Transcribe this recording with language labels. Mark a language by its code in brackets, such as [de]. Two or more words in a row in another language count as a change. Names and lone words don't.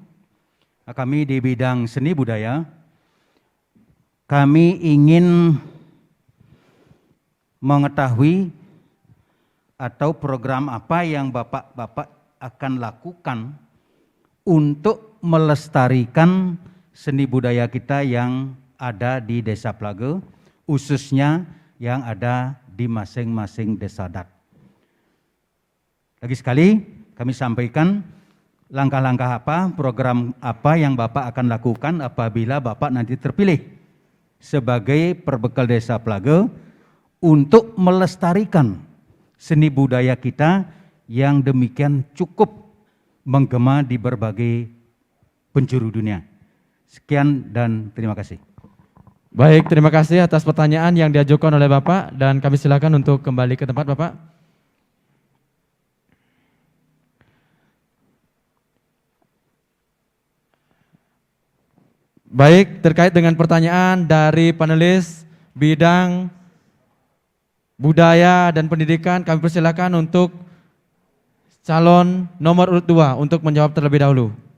[id] Kami di bidang seni budaya, kami ingin mengetahui atau program apa yang Bapak-Bapak akan lakukan untuk melestarikan seni budaya kita yang ada di Desa Plaga, khususnya yang ada di masing-masing desa adat. Lagi sekali kami sampaikan langkah-langkah apa, program apa yang Bapak akan lakukan apabila Bapak nanti terpilih sebagai perbekal Desa Plaga untuk melestarikan seni budaya kita yang demikian cukup menggema di berbagai penjuru dunia. Sekian dan terima kasih. Baik, terima kasih atas pertanyaan yang diajukan oleh Bapak dan kami silakan untuk kembali ke tempat Bapak. Baik, terkait dengan pertanyaan dari panelis bidang budaya dan pendidikan, kami persilakan untuk calon nomor urut 2 untuk menjawab terlebih dahulu.